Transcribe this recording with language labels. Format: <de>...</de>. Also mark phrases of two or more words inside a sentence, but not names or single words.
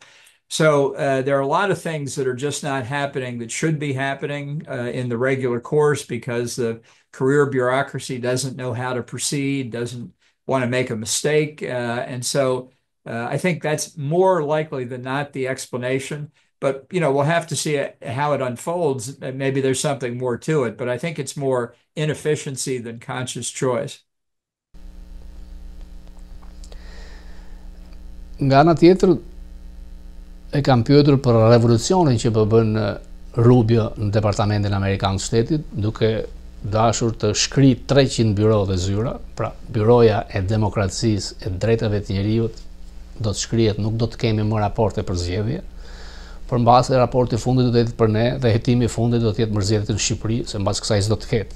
<en>So there are a lot of things that are just not happening that should be happening in the regular course, because the career bureaucracy doesn't know how to proceed, doesn't want to make a mistake. And so I think that's more likely than not the explanation. But, you know, we'll have to see how it unfolds. Maybe there's something more to it, but I think it's more inefficiency than conscious choice.</en> <sq>Nga ana tjetër, e kam pyetur për revolucionin që po bën Rubio në Departamentin Amerikan të Shtetit, duke dashur të shkri 300 byro dhe zyra, pra byroja e demokracisë e drejtave të njerëzit do të shkrihet, nuk do të kemi më raporte për zgjedhje, përmbase raporti i fundit do të jetë për ne dhe hetimi i fundit do të jetë mërzjedhje në Shqipëri, se mbas kësaj s'do të ketë.</sq>